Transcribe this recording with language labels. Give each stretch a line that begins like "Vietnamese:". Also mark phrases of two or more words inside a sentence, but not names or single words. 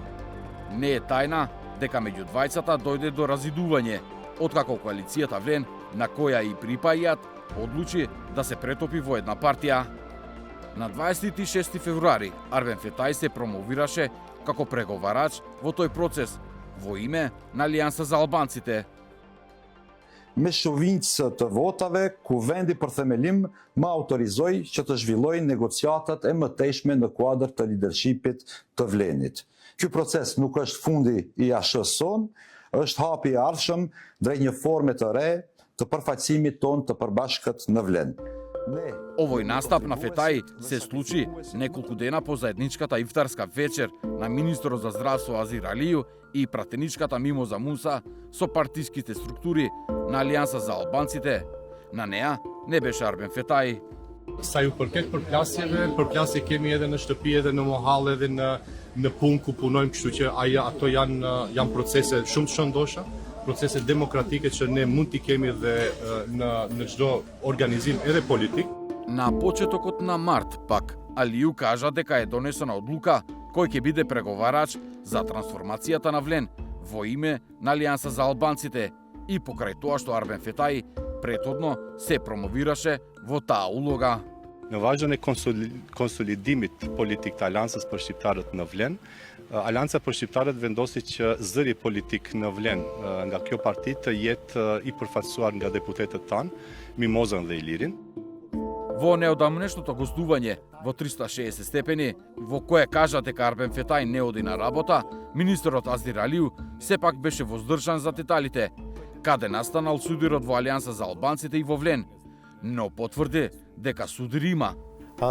Macedonian: Не е тајна дека меѓу двајцата дојде до разидување, откако коалицијата Влен, на која и припајаат, одлучи да се претопи во една партија. На 26 февруари Арбен Фетаи се промовираше како преговарач во тој процес, во име на Алијанса за албанците.
Albanian: Me shovincë të votave, ku vendi për themelim më autorizoi që të zhvillojë negociatat e mëtejshme në kuadër të lidershipit të Vlenit. Ky proces nuk është fundi i ASH-s son, është hapi i ardhshëm drejt një forme të re të përfaqësimit ton të përbashkët në Vlen.
Macedonian: Овој настап на Фетаи се случи неколку дена по заедничката ифтарска вечер на министерот за здравство Азир Алију и пратеничката Мимоза Муса со партиските структури на Алијанса за албанците. На неа не беше Арбен Фетаи.
Albanian: Sa ju përket përplasje kemi edhe në shtëpi edhe në mohall edhe në punë ku punojmë, kështu që ato janë procese shumë të shëndosha, procese demokratike që ne mund t'i kemi edhe në çdo organizim edhe politik.
Macedonian: На почетокот на март пак Алију кажа дека е донесена одлука кој ќе биде преговарач за трансформацијата на Влен во име на Алијанса за албанците и покрај тоа што Арбен Фетаи претhodно се промовираше во таа улога.
Albanian: Në vazhdon e konsolidimit politik të Aleansës për shqiptarët në Vlen, Aleansa për shqiptarët vendosi që zëri politik në Vlen nga kjo parti të jetë i përfaqësuar nga deputetët tanë, Mimozën dhe Ilirin.
Macedonian: Во неодамнешното гостување во 360 степени, во кое кажа дека Арбен Фетаи не оди на работа, министерот Азир Алију сепак беше воздржан за деталите, каде настанал судирот во Алијанса за албанците и во Влен, но потврди дека судир има.